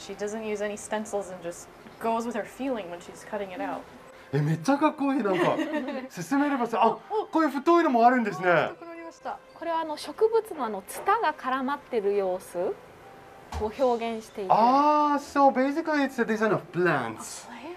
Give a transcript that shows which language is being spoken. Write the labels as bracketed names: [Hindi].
[English] She doesn't use any stencils and just goes with her feeling when she's cutting it out. [Japanese] めっちゃかっこいい。なんか進めればさ、あ、こういう太いのもあるんですね。これは植物のツタが絡まってる様子を表現していて、 [English] ああ、so basically it's a design of plants.